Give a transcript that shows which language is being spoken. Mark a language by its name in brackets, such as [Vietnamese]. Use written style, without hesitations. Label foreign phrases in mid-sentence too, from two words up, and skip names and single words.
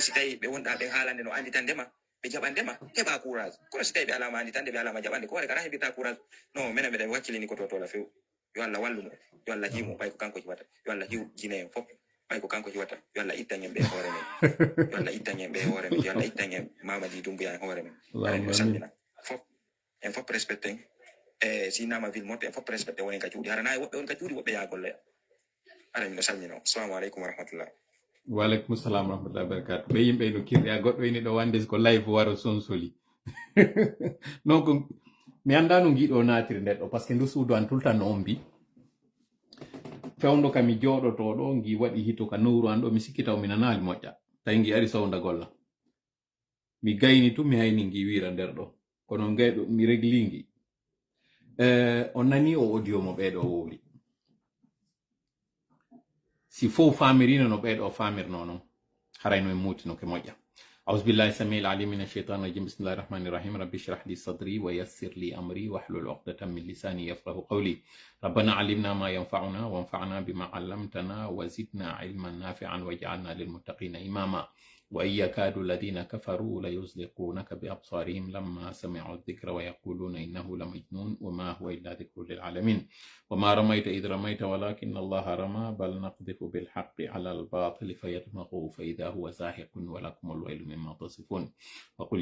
[Fula] si tawi ɓe wonɗa ɓen haalande no andi tan ndema ɓe jaɓan ndema heɓa courage kono si tawi ɓe alama andi tan nde ɓe alama jaɓande ko waɗa kala heɓirta courage non minen mbiɗen wakkilini ko totola few yo Allah wallumo yo Allah hiwmo ɓay ko kanko hiwata yo Allah hiw jine en fof ɓay ko kanko hiwata yo Allah ittan en ɓe hoore men yo Allah ittan en ɓe hoore men yo Allah ittan en Mamadi Doumbouya en hoore men aɗa mi salmina fof en fof respecté e si nama ville moto en fof respecté wonen ka cuuɗi harana woɓɓe won ka cuuɗi woɓɓe yaha golloya aɗa miɗo salmina o [Arabic] السلام عليكم و رحمة الله وعليكم السلام رحمة الله وبركاته [Fula] ɓe yimɓe no kirɗe a goɗɗo ini ɗo wande ko live waro sonsoli non ko mi anda no giɗo natiri nder ɗo [French] par ce que [Fula] ndu suudu an tultan no on mbi fewndo kam mi jooɗoto ɗo ngi waɗi hito ka nowru an ɗo mi sikkita o mi nanali moƴƴa tawi ngi ari sowda golla mi gayni tum mi hayni ngi wira nder ɗo kono gayɗo mi régli ngi on nani o audio mo ɓeɗo wowli si fof famirino no ɓeɗo famirno noon harayno e mutino ke moƴƴa [Arabic] أعوذ بالله السميع العليم من الشيطان الرجيم بسم الله الرحمن الرحيم رب اشرح لي صدري ويسر لي أمري واحلل عقدة من لساني يفقهوا قولي ربنا علمنا ما ينفعنا وانفعنا بما علمتنا وزدنا علما نافعا واجعلنا للمتقين إماما وإن يكاد الذين كفروا ليزلقونك بأبصارهم لما سمعوا الذكر ويقولون إنه لمجنون وما هو إلا ذكر للعالمين وما رميت إذ رميت ولكن الله رمى بل نقذف بالحق على الباطل فيدمغه فإذا هو زاهق ولكم الويل مما تصفون وقل